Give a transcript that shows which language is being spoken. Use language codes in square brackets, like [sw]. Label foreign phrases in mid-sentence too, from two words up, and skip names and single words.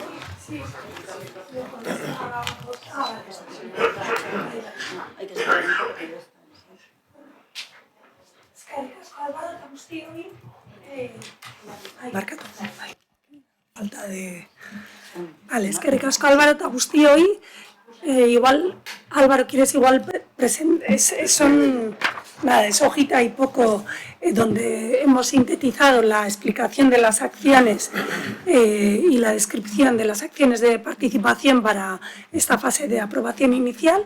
[es] Hay que esperar un poco que ya está. Falta de... Vale, [eu] eskerrik asko Álvaro eta guztioi. [es] Igual, Álvaro, quieres igual presentar... Es hojita y poco donde hemos sintetizado la explicación de las acciones y la descripción de las acciones de participación para esta fase de aprobación inicial.